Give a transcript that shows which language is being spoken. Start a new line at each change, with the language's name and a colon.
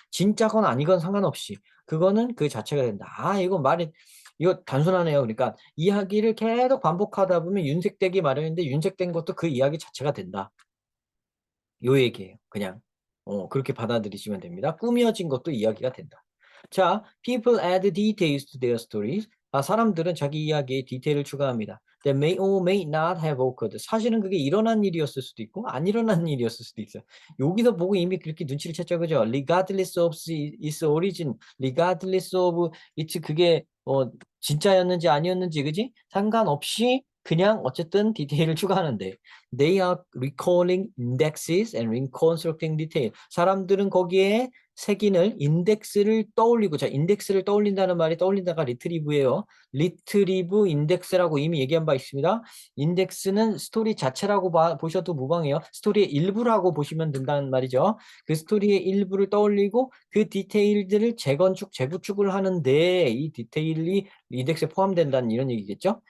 Korean: 진짜건 아니건 상관없이. 그거는 그 자체가 된다. 아, 이거 단순하네요. 그러니까 이야기를 계속 반복하다 보면 윤색되기 마련인데 윤색된 것도 그 이야기 자체가 된다. 요 얘기예요. 그냥 그렇게 받아들이시면 됩니다. 꾸며진 것도 이야기가 된다.
English: 자, people add details to their stories.
Korean: 사람들은 자기 이야기에 디테일을 추가합니다.
English: That may or may not have occurred.
Korean: 사실은 그게 일어난 일이었을 수도 있고 안 일어난 일이었을 수도 있어요. 여기서 보고 이미 그렇게 눈치를 챘죠, 그죠?
English: Regardless of its origin, regardless of its
Korean: 그게 진짜였는지 아니었는지, 그지? 상관없이 그냥 어쨌든 디테일을 추가하는데
English: they are recalling indexes and reconstructing detail.
Korean: 사람들은 거기에 새기는 인덱스를 떠올리고, 자, 인덱스를 떠올린다는 말이 떠올린다가 리트리브예요. 리트리브 인덱스라고 이미 얘기한 바 있습니다. 인덱스는 스토리 자체라고 보셔도 무방해요. 스토리의 일부라고 보시면 된다는 말이죠. 그 스토리의 일부를 떠올리고 그 디테일들을 재건축, 재구축을 하는데 이 디테일이 인덱스에 포함된다는 이런 얘기겠죠.